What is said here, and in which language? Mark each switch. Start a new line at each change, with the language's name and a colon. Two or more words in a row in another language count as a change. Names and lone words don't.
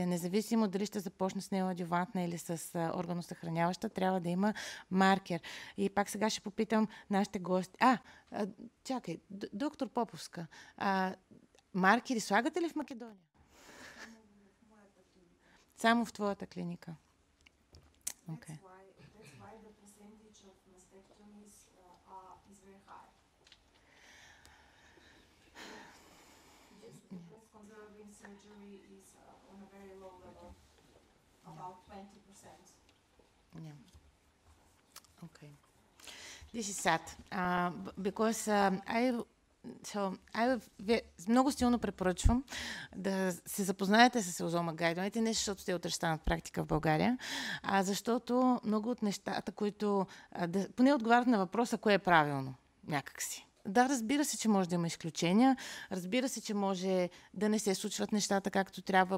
Bulgarian: Независимо дали ще започне с неладиовантна или с органосъхраняваща, трябва да има маркер. И пак сега ще попитам нашите гости. Чакай, доктор Поповска, маркери слагате ли в Македония? Само в твоята клиника.
English: Okay. That's why the percentage of mastectomies is very high. Just because conserving surgery is on a very low level. about 20%. Yeah. Okay. This is sad because
Bulgarian: много силно препоръчвам да се запознаете с Озома гайдовете, не защото те утре станат практика в България, а защото много от нещата, които поне отговарят на въпроса, кое е правилно някакси. Да, разбира се, че може да има изключения, разбира се, че може да не се случват нещата както трябва.